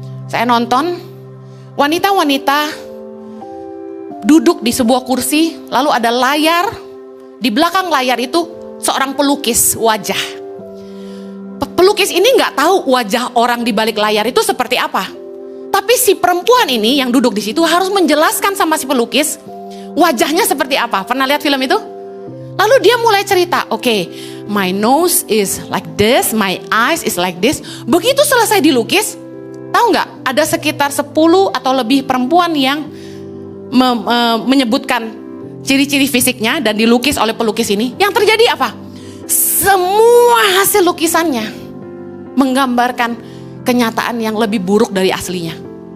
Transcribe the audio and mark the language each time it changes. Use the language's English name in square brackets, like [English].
[Indonesian] Saya nonton, wanita-wanita duduk di sebuah kursi, lalu ada layar. Di belakang layar itu seorang pelukis wajah. Pelukis ini nggak tahu wajah orang di balik layar itu seperti apa. Tapi si perempuan ini yang duduk di situ harus menjelaskan sama si pelukis wajahnya seperti apa. Pernah lihat film itu? [English] Lalu dia mulai cerita, oke, my nose is like this, my eyes is like this. [Indonesian] Begitu selesai dilukis, tahu nggak? Ada sekitar 10 atau lebih perempuan yang menyebutkan ciri-ciri fisiknya dan dilukis oleh pelukis ini. Yang terjadi apa? Semua hasil lukisannya menggambarkan kenyataan yang lebih buruk dari aslinya.